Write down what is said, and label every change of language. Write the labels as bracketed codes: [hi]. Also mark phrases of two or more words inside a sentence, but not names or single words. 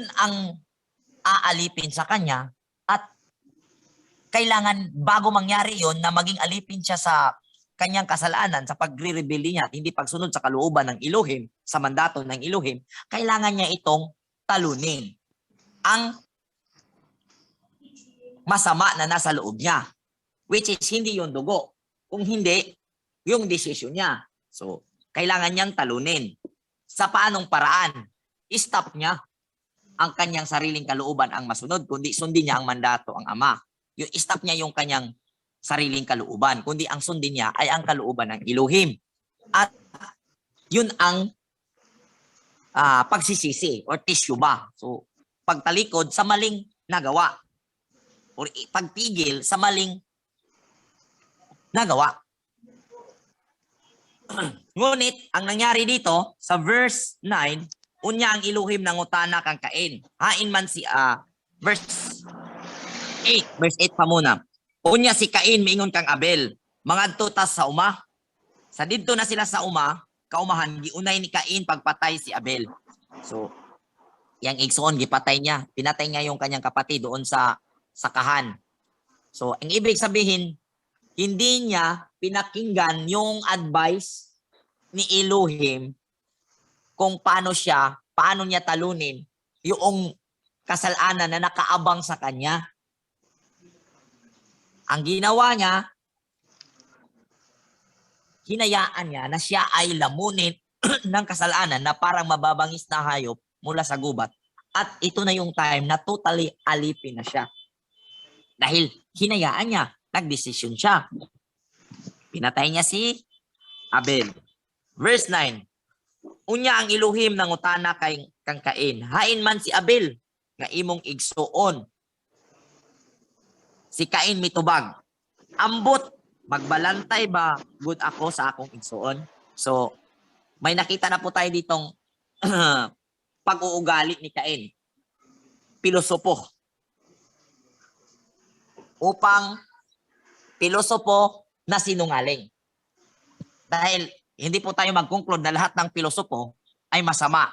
[tl] ang aalipin sa kanya at kailangan bago mangyari yun na maging alipin siya sa kanyang kasalanan sa pagre-rebelde niya at hindi pagsunod sa kalooban ng Elohim, sa mandato ng Elohim, kailangan niya itong talunin ang masama na nasa loob niya, [en] which is [tl] hindi yung dugo, kung hindi yung desisyon niya. So, kailangan niyang talunin. Sa paanong paraan? I-stop niya. ang kanyang sariling kalooban ang masunod, kundi sundin niya ang mandato ang Ama. Yung stop niya yung kanyang sariling kalooban, kundi ang sundin niya ay ang kalooban ng Elohim. At yun ang pagsisisi or tisyuba. So, pagtalikod sa maling nagawa or pagpigil sa maling nagawa. Ngunit, ang nangyari dito, sa verse 9, [ceb] unya ang Elohim nangutana kang Cain. Hain man si, verse 8 pa muna. Unya si Cain, miingon kang Abel. Mangadto tas sa uma. Sa didto na sila sa uma, kaumahan, giunay ni Cain pagpatay si Abel. So, yang igsoon, gipatay niya. [tl] Pinatay niya yung kanyang kapatid doon sa sakahan. So, ang ibig sabihin, hindi niya pinakinggan yung advice ni Elohim kung paano niya talunin yung kasalanan na nakaabang sa kanya. Ang ginawa niya, hinayaan niya na siya ay lamunin ng kasalanan na parang mababangis na hayop mula sa gubat. At ito na yung time na totally alipin na siya. Dahil hinayaan niya, nagdesisyon siya. Pinatay niya si Abel. Verse 9. [ceb] Unya ang Elohim nangutana kay kang Cain. Hain man si Abel nga imong igsuon. Si Cain mitubag. Ambot, magbalantay ba good ako sa akong igsuon? [tl] So, may nakita na po tayo ditong pag-uugali ni Cain. Pilosopo. Pilosopo na sinungaling. Dahil hindi po tayo mag-conclude na lahat ng pilosopo ay masama.